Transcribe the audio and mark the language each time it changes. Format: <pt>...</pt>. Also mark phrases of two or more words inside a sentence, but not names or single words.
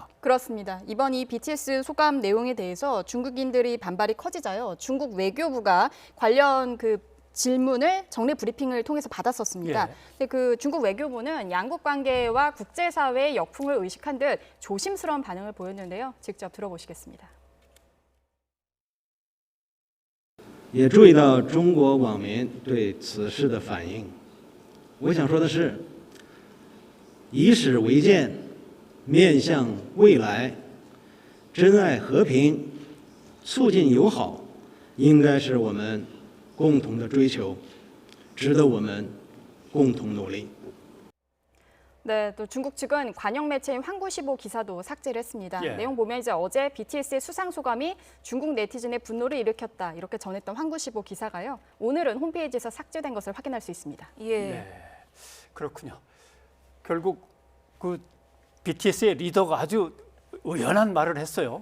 <ko>그렇습니다. 이번 이 BTS 소감 내용에 대해서 중국인들이 반발이 커지자요. 중국 외교부가 관련 질문을 정례 브리핑을 통해서 받았었습니다. 예. 근데 중국 외교부는 양국 관계와 국제사회의 역풍을 의식한 듯 조심스러운 반응을 보였는데요. 직접 들어보시겠습니다.</ko> <zh>也注意到中国网民对此事的反应。我想说的是，以史为鉴，面向未来，珍爱和平，促进友好，应该是我们共同的追求，值得我们共同努力。</zh> <ko>네, 또 중국 측은 관영 매체인 황구시보 기사도 삭제를 했습니다. 예. 내용 보면 이제 어제 BTS의 수상 소감이 중국 네티즌의 분노를 일으켰다 이렇게 전했던 황구시보 기사가요. 오늘은 홈페이지에서 삭제된 것을 확인할 수 있습니다. 예. 네, 그렇군요. 결국 BTS의 리더가 아주 의연한 말을 했어요.</ko>